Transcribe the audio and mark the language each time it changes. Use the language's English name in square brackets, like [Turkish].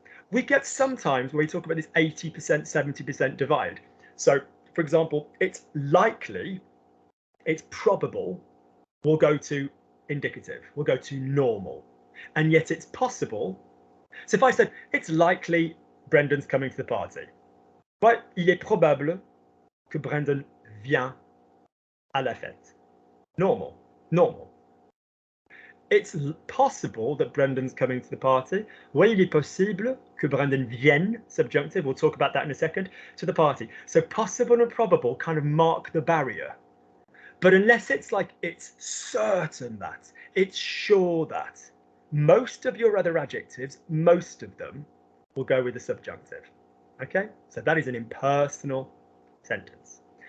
[English] We get sometimes where we talk about this 80%, 70% divide. So, for example, it's likely, it's probable, we'll go to indicative, we'll go to normal. And yet it's possible. So if I said, it's likely Brendan's coming to the party. Right? [French] Il est probable que Brendan vient à la fête. [English] Normal. It's possible that Brendan's coming to the party. [French] Oui, il est possible que Brendan vienne, [English] subjunctive, we'll talk about that in a second, to the party. So possible and probable kind of mark the barrier. But unless it's like it's certain that, it's sure that, most of your other adjectives, most of them, will go with the subjunctive. Okay? So that is an impersonal sentence.